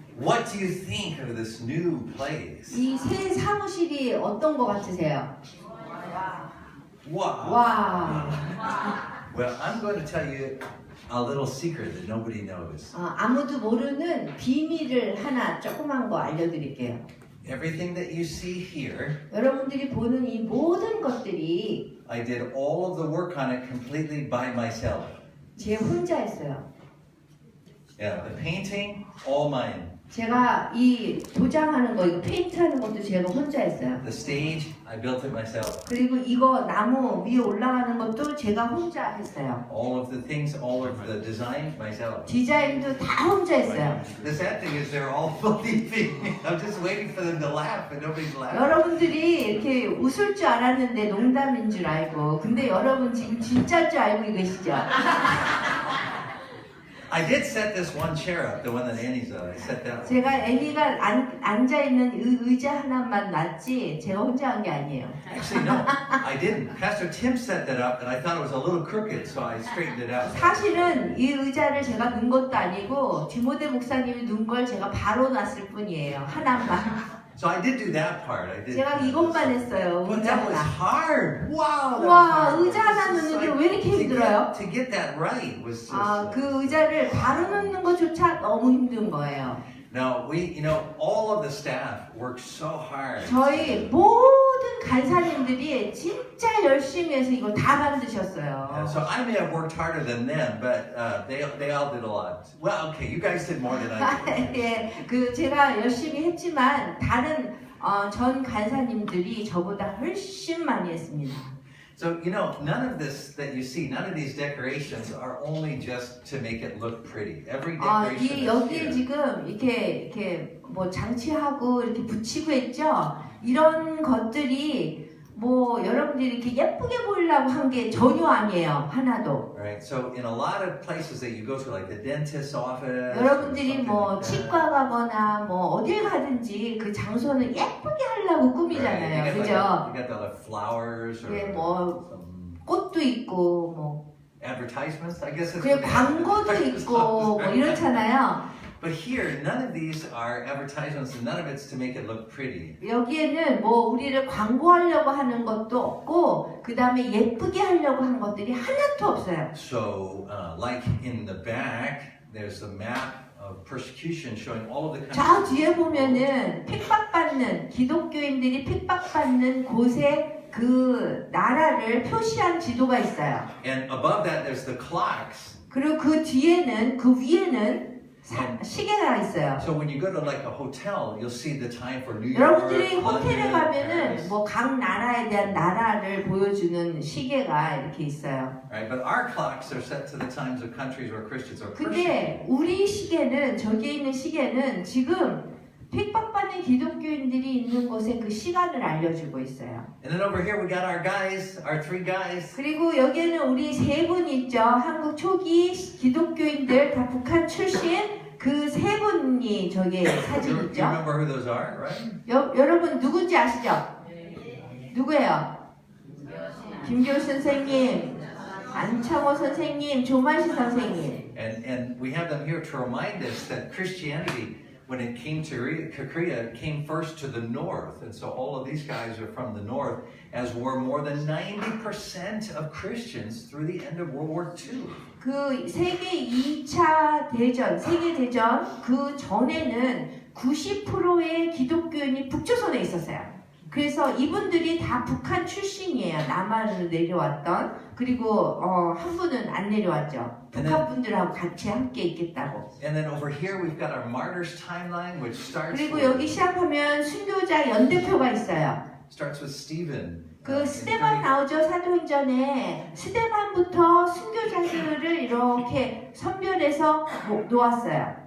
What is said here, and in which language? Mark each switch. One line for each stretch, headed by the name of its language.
English: What do you think of this new place?
Korean: 이 새 사무실이 어떤 것 같으세요?
English: Wow.
Korean: 와,
English: Well, I'm going to tell you a little secret that nobody knows.
Korean: 아무도 모르는 비밀을 하나 조그만 거 알려드릴게요.
English: Everything that you see here,
Korean: 여러분들이 보는 이 모든 것들이
English: I did all of the work on it completely by myself.
Korean: 제 혼자 했어요.
English: Yeah, the painting, all mine.
Korean: 제가 이 도장하는 거, 이거 페인트하는 것도 제가 혼자 했어요.
English: The stage, I built it myself.
Korean: 그리고 이거 나무 위에 올라가는 것도 제가 혼자 했어요.
English: All of the things, all of the design, myself.
Korean: 디자인도 다 혼자 했어요.
English: The sad thing is they're all believing me. I'm just waiting for them to laugh, and nobody's laughing.
Korean: 여러분들이 이렇게 웃을 줄 알았는데 농담인 줄 알고, 근데 여러분 지금 진짜인 줄 알고 계시죠?
English: I did set this one chair up, the one that Annie's on. I set that one.
Korean: 제가 애기가 앉아있는 의자 하나만 놨지 제가 혼자 한 게 아니에요.
English: Actually, no, I didn't. Pastor Tim set that up, and I thought it was a little crooked, so I straightened it out.
Korean: 사실은 이 의자를 제가 넣은 것도 아니고 디모데 목사님이 넣은 걸 제가 바로 놨을 뿐이에요. 하나만.
English: So I did do that part. I did.
Korean: 제가 이것만 했어요.
English: But
Korean: 의자
English: that was
Korean: 하나.
English: hard. Wow. That
Korean: 와,
English: was hard.
Korean: 의자 하나 넣는데 왜 이렇게 힘들어요?
English: To get that right was just.
Korean: 그 의자를 바로 넣는 것조차 너무 힘든 거예요.
English: No, all of the staff worked so hard.
Korean: 저희 모든 간사님들이 진짜 열심히 해서 이걸 다 만드셨어요.
English: And so I may have worked harder than them, but they all did a lot. Well, okay, you guys did more than I did.
Korean: 예, 제가 열심히 했지만 다른 전 간사님들이 저보다 훨씬 많이 했습니다.
English: So, none of this that you see, none of these decorations are only just to make it look pretty. Every decoration is
Korean: 여기에
English: here.
Korean: 지금 이렇게 뭐 장치하고 이렇게 붙이고 있죠. 이런 것들이 뭐 여러분들이 이렇게 예쁘게 보이려고 한 게 전혀 아니에요. 하나도.
English: Right. So, in a lot of places that you go to, like the dentist's office,
Korean: 여러분들이
English: or
Korean: 뭐
English: something like
Korean: 치과 가거나 뭐 어딜 가든지 그 장소는 예쁘게 하려고 꾸미잖아요.
English: Right.
Korean: 그죠?
English: You got the like, flowers or
Korean: 예, 뭐
English: some
Korean: 꽃도 있고 뭐
English: advertisements, I guess.
Korean: 그리고 광고도 있고 뭐 이렇잖아요.
English: But here, none of these are advertisements, and none of it's to make it look pretty.
Korean: 여기에는 뭐 우리를 광고하려고 하는 것도 없고 그 다음에 예쁘게 하려고 한 것들이 하나도 없어요.
English: So, like in the back, there's a map of persecution showing all of the
Korean: 저
English: countries.
Korean: 뒤에 보면은 핍박받는 기독교인들이 핍박받는 곳에 그 나라를 표시한 지도가 있어요.
English: And above that, there's the clocks.
Korean: 그리고 그 뒤에는 그 위에는 시계가 있어요.
English: So when you go to like a hotel, you'll see the time for New York,
Korean: 여러분들이 호텔에
English: London,
Korean: 가면은
English: Paris.
Korean: 뭐 각 나라에 대한 나라를 보여주는 시계가 이렇게 있어요.
English: Right, but our clocks are set to the times of countries where Christians are persecuted.
Korean: 근데 우리 시계는 저기에 있는 시계는 지금 핍박받는 기독교인들이 있는 곳에 그 시간을 알려주고 있어요.
English: And then over here we got our guys, our three guys.
Korean: 그리고 여기에는 우리 세 분 있죠. 한국 초기 기독교인들 다 북한 출신 그 세 분이 저기 사진
English: You
Korean: 있죠.
English: remember who those are, right?
Korean: 여러분 누군지 아시죠? 누구예요? 김교우 선생님, 안창호 선생님, 조만시 선생님.
English: And we have them here to remind us that Christianity, when it came to Korea, it came first to the north. And so all of these guys are from the north, as were more than 90% of Christians through the end of World War II.
Korean: 그 세계 2차 대전, 세계 대전 그 전에는 90%의 기독교인이 북조선에 있었어요. 그래서 이분들이 다 북한 출신이에요. 남한으로 내려왔던. 그리고 한 분은 안 내려왔죠. 북한 분들하고 같이 함께 있겠다고.
English: And then over here we've got our martyrs timeline, which
Korean: 그리고 여기 시작하면 순교자 연대표가 있어요.
English: starts with Stephen.
Korean: 그 스데반 나오죠. 사도행전에 스데반부터 순교자들을 이렇게 선별해서 놓았어요.